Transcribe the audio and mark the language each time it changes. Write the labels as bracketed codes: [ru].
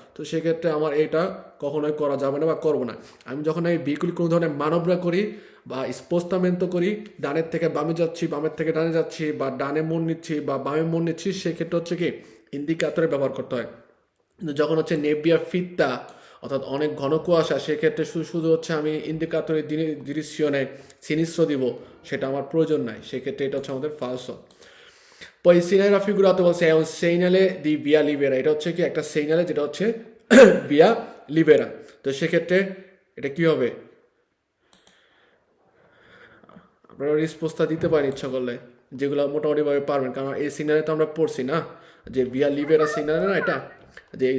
[bn] তো সেক্ষেত্রে আমার এটা কখনোই করা যাবে না বা করবো না। আমি যখন এই ভেহিকুল কোনো ধরনের মানবরা করি বা স্পোস্তামেন্টো করি, ডানের থেকে বামে যাচ্ছি, বামের থেকে ডানে যাচ্ছি, বা ডানে মোড় নিচ্ছি বা বামে মোড় নিচ্ছি, সেক্ষেত্রে হচ্ছে কি ইন্ডিকেটরে ব্যবহার করতে হয়। কিন্তু যখন হচ্ছে নেভিয়া ফিত্তা অর্থাৎ অনেক ঘন কুয়াশা, সেক্ষেত্রে শুধু শুধু হচ্ছে আমি ইন্ডিকেটরের ডিরেকশনে সিনিস্র দিব, সেটা আমার প্রয়োজন নাই। সেক্ষেত্রে এটা হচ্ছে আমাদের ফালসো। [it] Poi il segnale raffigurato è un segnale di via libera, [bn] এটা হচ্ছে কি একটা সিগন্যালে যেটা হচ্ছে [it] via libera। [bn] তো সেক্ষেত্রে এটা কি হবে? আপনারা রেসপন্সটা দিতে পারেন ইচ্ছা করলে, যেগুলো মোটামুটিভাবে পারবেন, কারণ এই সিগন্যালে তো আমরা পড়ছি না যে via libera সিগন্যালে না এটা, যে এই